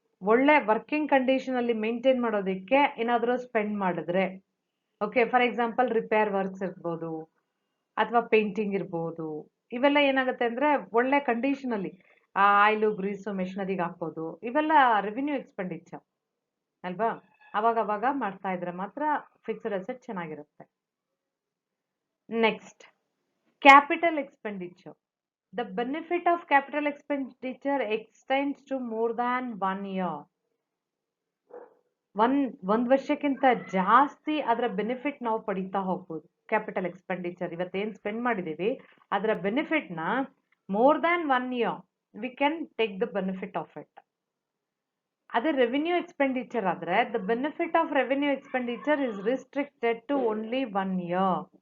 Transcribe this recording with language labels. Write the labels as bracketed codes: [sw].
[kn] ಒಳ್ಳೆ working condition ಅಲ್ಲಿ maintain ಮಾಡೋದಕ್ಕೆ ಏನಾದರೂ ಸ್ಪೆಂಡ್ ಮಾಡಿದ್ರೆ, okay, for example repair works ಇರ್ಬೋದು ಅಥವಾ ಪೇಂಟಿಂಗ್ ಇರ್ಬೋದು, ಇವೆಲ್ಲ ಏನಾಗುತ್ತೆ ಅಂದ್ರೆ ಒಳ್ಳೆ ಕಂಡೀಷನ್ ಅಲ್ಲಿ ಆಯಿಲು ಗ್ರೀಸು ಮೆಷಿನರಿಗೆ ಹಾಕೋದು, ಇವೆಲ್ಲ ರೆವಿನ್ಯೂ ಎಕ್ಸ್ಪೆಂಡಿಚರ್ ಅಲ್ವಾ? ಅವಾಗ ಮಾಡ್ತಾ ಇದ್ರೆ ಮಾತ್ರ ಫಿಕ್ಸ್ಡ್ ಅಸೆಟ್ ಚೆನ್ನಾಗಿರುತ್ತೆ. [en] Next, capital expenditure. The benefit of capital expenditure extends to more than 1 year. [kn] ಒಂದ್ ವರ್ಷಕ್ಕಿಂತ ಜಾಸ್ತಿ ಅದರ ಬೆನಿಫಿಟ್ ನಾವು ಪಡಿತಾ ಹೋಗ್ಬೋದು. [en] capital expenditure [kn] ಇವತ್ತೇನು ಸ್ಪೆಂಡ್ ಮಾಡಿದೀವಿ ಅದರ ಬೆನಿಫಿಟ್ನ [en] More than 1 year we can take the benefit of it. ಅದೇ revenue expenditure ಆದ್ರೆ the benefit of revenue expenditure is restricted to only 1 year.